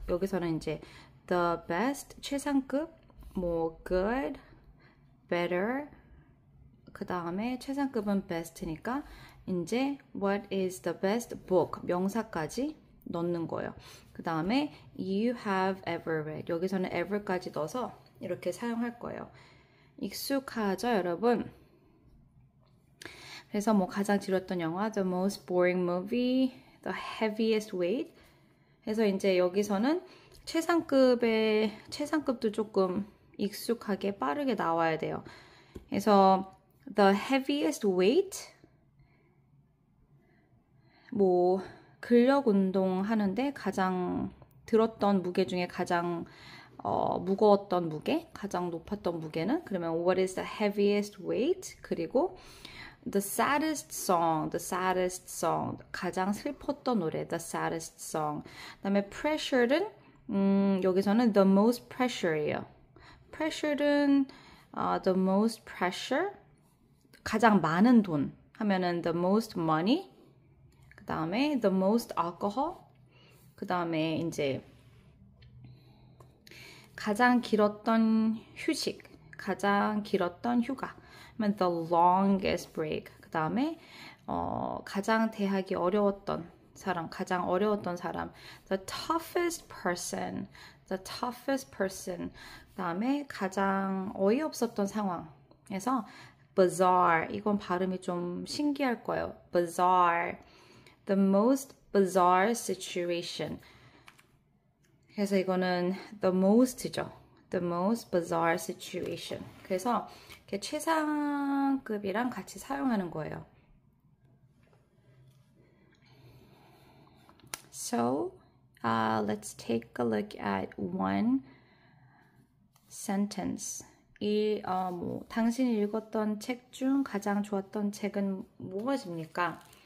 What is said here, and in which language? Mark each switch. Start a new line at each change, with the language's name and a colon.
Korean: 여기서는 이제 the best 최상급, 뭐 good, better, 그 다음에 최상급은 best니까 이제
English: what is the best book
Korean: 명사까지 넣는 거예요. 그 다음에
English: you have ever read,
Korean: 여기서는 ever까지 넣어서 이렇게 사용할 거예요. 익숙하죠, 여러분? 그래서 뭐 가장 지루했던 영화,
English: the most boring movie, the heaviest weight.
Korean: 그래서 이제 여기서는 최상급도 조금 익숙하게 빠르게 나와야 돼요. 그래서 the heaviest weight, 뭐 근력 운동 하는데 가장 들었던 무게 중에 가장 무거웠던 무게, 가장 높았던 무게는, 그러면
English: what is the heaviest weight?
Korean: 그리고
English: the saddest song,
Korean: 가장 슬펐던 노래, the saddest song. 그다음에 pressure는 여기서는 the most pressure예요. pressure는 the most pressure, 가장 많은 돈 하면은
English: the most money.
Korean: 그다음에
English: the most alcohol.
Korean: 그다음에 이제 가장 길었던 휴식, 가장 길었던 휴가,
English: the longest break.
Korean: 그 다음에 가장 대하기 어려웠던 사람, 가장 어려웠던 사람,
English: the toughest person.
Korean: 그 다음에 가장 어이없었던 상황에서 bizarre, 이건 발음이 좀 신기할 거예요. bizarre,
English: the most bizarre situation.
Korean: 그래서 이거는 the most죠.
English: the most bizarre situation.
Korean: 그래서 이렇게 최상급이랑 같이 사용하는 거예요.
English: So, let's take a look at one sentence.
Korean: 당신이 읽었던 책 중 가장 좋았던 책은 무엇입니까?